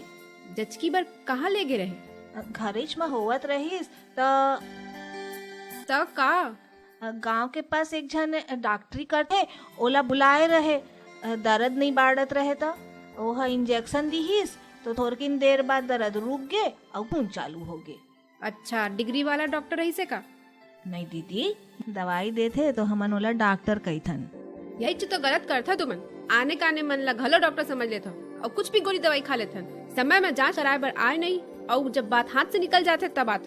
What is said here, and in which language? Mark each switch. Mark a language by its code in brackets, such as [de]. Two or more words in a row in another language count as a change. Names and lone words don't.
[hne] जचकी बार कहाँ ले गए रहे? घरेच में होवत रहीस तो का गांव के पास एक जन डॉक्टरी करते, ओला बुलाए रहे। दर्द नहीं बाढ़त रहे तो ओहा इंजेक्शन दीहिस तो थोड़किन देर बाद दर्द रुक गए और खून चालू हो गए। अच्छा, डिग्री वाला डॉक्टर रही से का? नहीं दीदी, दवाई देते तो हमन ओला डॉक्टर कही थन। यही तो गलत करता तुमन। आने काने मन ला घलो डॉक्टर समझ लेता और कुछ भी गोली दवाई खा लेथन। समय में जांच कराए बर आए नहीं, और जब बात हाथ से निकल जाते तब बात हो।